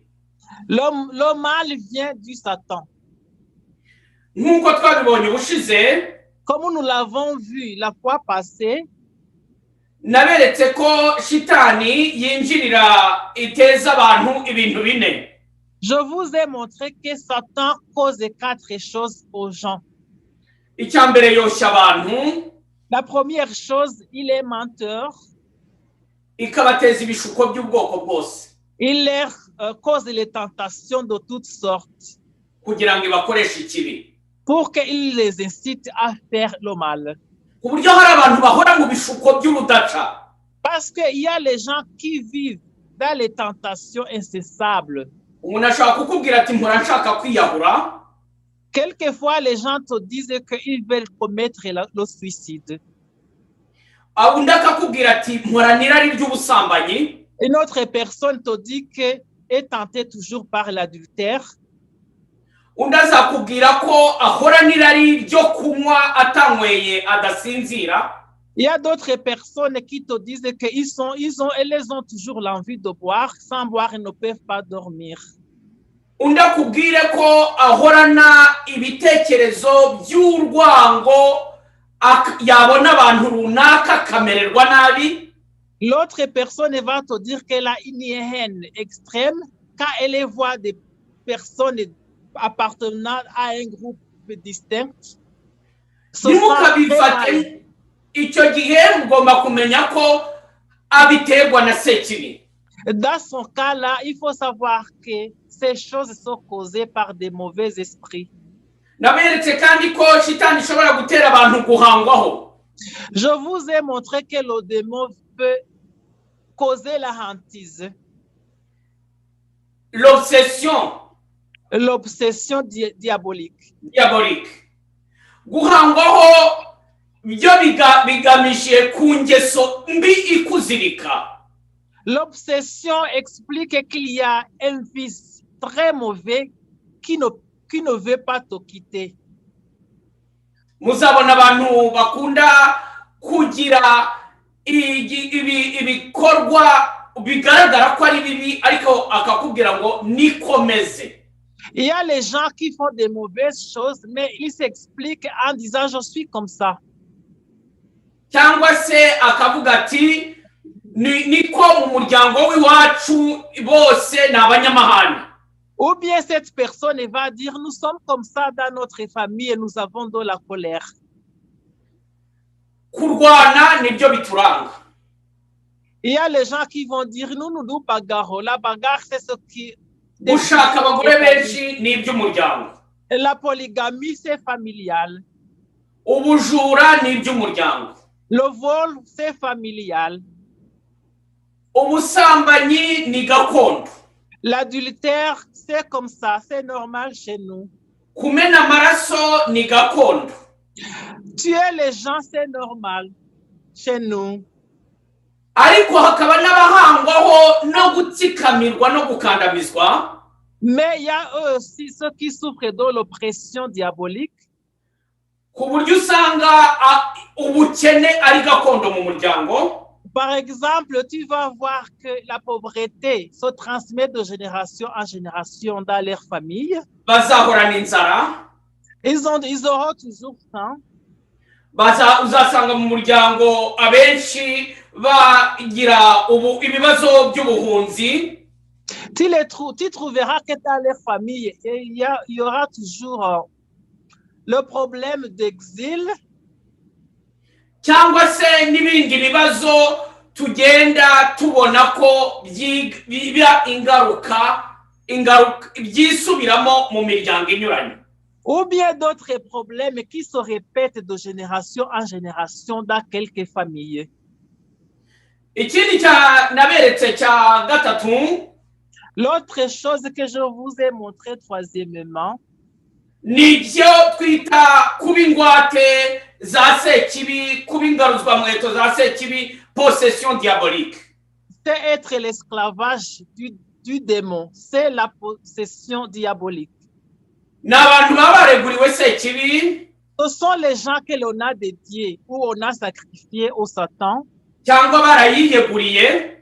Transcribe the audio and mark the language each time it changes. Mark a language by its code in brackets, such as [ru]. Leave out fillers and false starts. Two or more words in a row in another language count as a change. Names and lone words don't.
[fr] le mal vient du Satan. [rw] Nk'uko twabibonye ubushize, [fr] Comme nous l'avons vu la fois passée, [rw] naberetse ko shitani yinjirira iteza abantu ibintu bine. [fr] je vous ai montré que Satan cause 4 choses aux gens. [rw] Icya mbere yoshya abantu, [fr] La première chose, il est menteur. [rw] ikabateza ibishuko by'ubwoko bwose [fr] Il leur cause les tentations de toutes sortes [rw] kugira ngo ibakoreshe ikibi. [fr] pour qu'il les incite à faire le mal. [rw] Ku buryo hari abantu bahora mu bishuko by'urudaca. [fr] Parce qu'il y a les gens qui vivent dans les tentations incessables. [rw] Umuntu ashaka kukubwira ati mpora nshaka kwiyahura, [fr] Quelquefois, les gens te disent qu'ils veulent commettre le suicide. [rw] undi akakubwira ati mpora n'irari ry'ubusambanyi, [fr] Une autre personne te dit qu'elle est tentée toujours par l'adultère. [rw] undi azakubwira ko ahora n'irari ryo kunywa atanyweye adasinzira. [fr] Il y a d'autres personnes qui te disent qu'elles ont toujours l'envie de boire. Sans boire, ils ne peuvent pas dormir. [rw] Undi akubwire ko ahorana ibitekerezo by'urwango, yabona abantu runaka akamererwa nabi. [fr] L'autre personne va te dire qu'elle a une haine extrême quand elle voit des personnes appartenant à un groupe distinct. [rw] Ntimukabifate, icyo gihe mugomba kumenya ko abiterwa na sekibi. [fr] Dans son cas-là, il faut savoir que ces choses sont causées par des mauvais esprits. [rw] Naberetse kandi ko shitani ishobora gutera abantu guhangwaho. [fr] Je vous ai montré que le démon peut causer la hantise. L'obsession diabolique. [rw] Guhangwaho byo bigamije ku ngeso mbi ikuzirika. [fr] L'obsession explique qu'il y a un vice très mauvais qui ne veut pas te quitter. [rw] Muzabona abantu bakunda kugira ibikorwa bigaragara ko ari bibi ariko akakubwira ngo nikomeze. [fr] Il y a les gens qui font des mauvaises choses, mais ils s'expliquent en disant je suis comme ça. [rw] Cyangwa se akavuga ati niko mu muryango w'iwacu bose n'abanyamahanga. [fr] Ou bien cette personne va dire nous sommes comme ça dans notre famille et nous avons de la colère. [rw] Kurwana nibyo bituranga. [fr] Il y a les gens qui vont dire nous bagarrons. La bagarre c'est ce qui [rw] gushaka abagore benshi n'iby'umuryango. [fr] La polygamie c'est familial. [rw] Ubujura n'iby'umuryango. [fr] Le vol c'est familial. [rw] Ubusambanyi ni gakondo. [fr] L'adultère c'est comme ça, c'est normal chez nous. [rw] Kumena amaraso ni gakondo. [fr] Tuer les gens c'est normal chez nous. [rw] Ariko hakaba n'abahangwaho no gutsikamirwa no gukandamizwa. [fr] Mais il y a eux aussi ceux qui souffrent de l'oppression diabolique. [rw] Ku buryo usanga ubukene ari gakondo mu muryango. [fr] Par exemple, tu vas voir que la pauvreté se transmet de génération en génération dans leur famille. [rw] Bazahorana inzara. [fr] Ils auront toujours faim. [rw] Uzasanga mu muryango abenshi bagira ibibazo by'ubuhunzi. [fr] Tu trouveras que dans les familles, il y aura toujours le problème d'exil, [rw] cyangwa se n'ibindi bibazo tugenda tubona ko biba ingaruka byisubiramo mu miryango inyuranye, [fr] ou bien d'autres problèmes qui se répètent de génération en génération dans quelques familles. [rw] ikindi naberetse cya gatatu, [fr] l'autre chose que je vous ai montré troisièmement, [rw] nibyo twita kuba ingwate za sekibi, kuba ingaruzwamweto za sekibi, [fr] possession diabolique. C'est être l'esclavage du démon, c'est la possession diabolique. [rw] N'abantu baba bareguriwe sekibi, [fr] ce sont les gens que l'on a dédiés ou on a sacrifié au Satan, [rw] cyangwa barayiyeguriye,